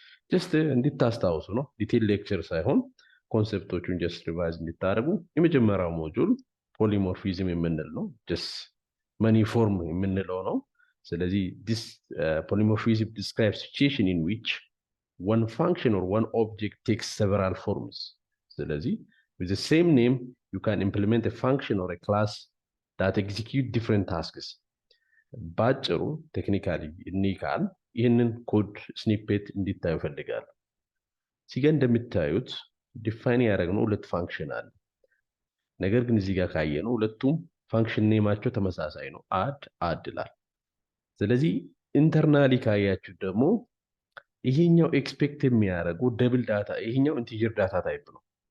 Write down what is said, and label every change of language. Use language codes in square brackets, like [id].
[am] ጀስት እንድታስታውሱ ነው፣ ዲቴል ሌክቸር ሳይሆን ኮንሰፕቶቹን ጀስት ሪቫይዝ እንድታደርጉ። የመጀመሪያው ሞጁል ፖሊሞርፊዝም የምንል ነው፣ ጀስት መኒፎርም የምንለው ነው። ስለዚህ [en] this polymorphism describes situation in which one function or one object takes several forms. ስለዚህ with the same name you can implement a function or a class that execute different tasks. [am] ባጭሩ ቴክኒካሊ እንይካል ይህንን ኮድ ስኒፔት እንዲታዩ ፈልጋለሁ። እዚህ ጋር እንደምታዩት ዲፋይን ያደረግነው 2 ፋንክሽን አለ። ነገር ግን እዚህ ጋር ካየነው ሁለቱም ፋንክሽን ኔማቸው ተመሳሳይ ነው፣ አድ ይላል። ስለዚህ ኢንተርናሊ ካያችሁ ደግሞ ይሄኛው ኤክስፔክት የሚያደርገው ደብል ዳታ፣ ይሄኛው ኢንቲጀር ዳታ ታይፕ ነው።